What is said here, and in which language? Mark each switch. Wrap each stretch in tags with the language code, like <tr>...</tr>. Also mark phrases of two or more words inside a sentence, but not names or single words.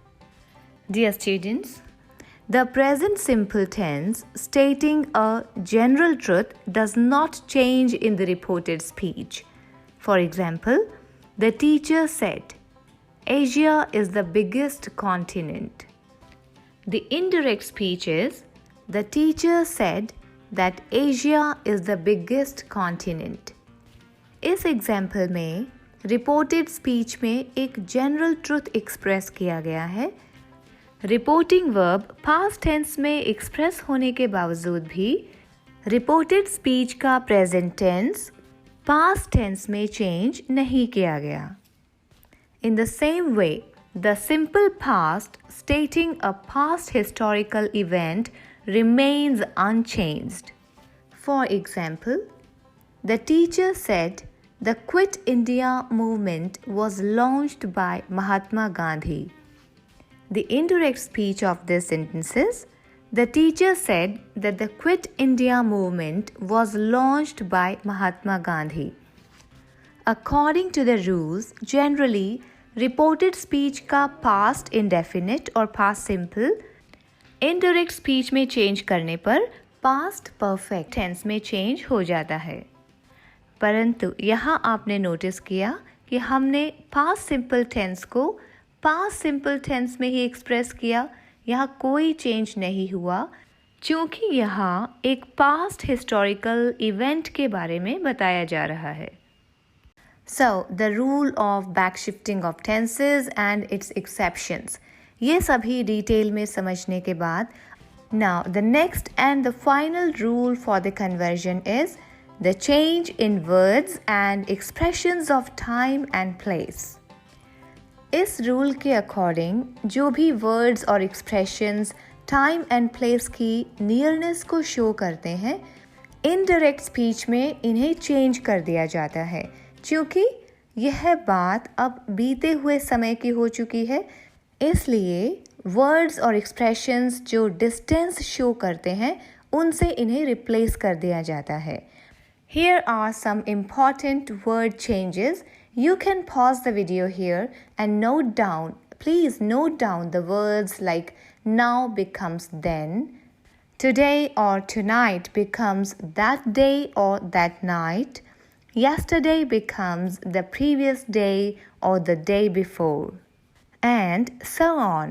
<en>Dear students, the present simple tense stating a general truth does not change in the reported speech. For example, the teacher said, Asia is the biggest continent. The indirect speech is, the teacher said that Asia is the biggest continent.</en> <hi>इस एग्जाम्पल में</hi> <en>reported speech</en> <hi>में एक</hi> <en>general truth</en> <hi>एक्सप्रेस किया गया है.</hi> <en>reporting verb past tense</en> <hi>में एक्सप्रेस होने के बावजूद भी</hi> <en>reported speech</en> <hi>का</hi> <en>present tense past tense</en> <hi>में चेंज नहीं किया गया.</hi> <en>In the same way, the simple past stating a past historical event remains unchanged. For example, the teacher said the Quit India movement was launched by Mahatma Gandhi. The indirect speech of this sentence is, the teacher said that the Quit India movement was launched by Mahatma Gandhi.</en> <hi>According to the rules, generally,</hi> <en>reported speech</en> <hi>का</hi> <en>past indefinite</en> <hi>और</hi> <en>past simple indirect speech</en> <hi>में change करने पर</hi> <en>past perfect tense</en> <hi>में change हो जाता है. परंतु यहाँ आपने notice किया कि हमने</hi> <en>past simple tense</en> <hi>को</hi> <en>past simple tense</en> <hi>में ही express किया. यहाँ कोई change नहीं हुआ क्योंकि यहाँ एक</hi> <en>past historical event</en> <hi>के बारे में बताया जा रहा है.</hi> <en>So, the rule of backshifting of tenses and its exceptions.</en> <hi>ये सभी डिटेल में समझने के बाद,</hi> <en>now the next and the final rule for the conversion is the change in words and expressions of time and place.</en> <hi>इस रूल के अकॉर्डिंग जो भी वर्ड्स और</hi> <en>expressions time and place</en> <hi>की नियरनेस को शो करते हैं,</hi> <en>indirect speech</en> <hi>में इन्हें चेंज कर दिया जाता है क्योंकि यह बात अब बीते हुए समय की हो चुकी है, इसलिए वर्ड्स और एक्सप्रेशंस जो</hi> <en>distance show</en> <hi>करते हैं उनसे इन्हें रिप्लेस कर दिया जाता है.</hi> <en>Here are some important word changes. You can pause the video here and please note down the words like now becomes then, today or tonight becomes that day or that night, yesterday becomes the previous day or the day before, and so on.</en>